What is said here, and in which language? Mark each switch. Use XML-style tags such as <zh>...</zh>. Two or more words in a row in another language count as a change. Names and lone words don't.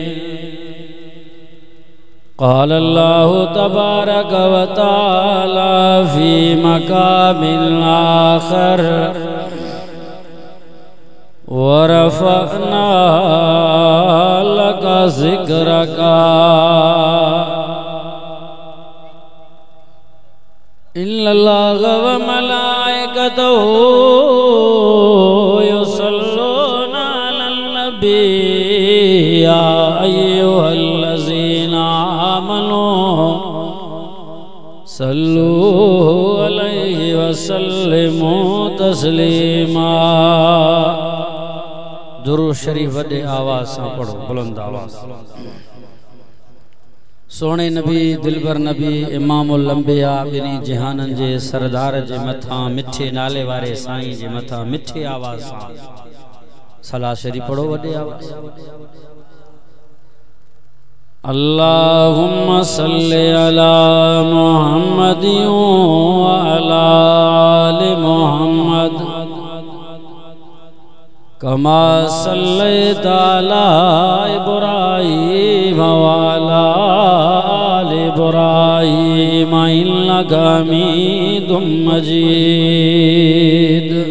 <ar>قال الله تبارك وتعالى في مقام آخر ورفعنا لك ذكرك إن الله وملائكته يصلون على النبي يا أيها الذين آمنوا صلوا عليه وسلموا تسليما.</ar> <sd>दुरूद शरीफ वॾे आवाज़ सां पढ़ो, बुलंद आवाज़। सोने नबी दिलबर नबी</sd> <ar>إمام الأنبياء</ar> <sd>बिनी जहानन जे सरदार जे मथा मिठे नाले वारे साईं जे मथा मिठे आवाज़ सां सलाह शरीफ पढ़ो वॾे आवाज़।</sd> <ar>اللهم صل على محمد وعلى آل محمد كما صليت على إبراهيم وعلى آل إبراهيم إنك حميد مجيد.</ar>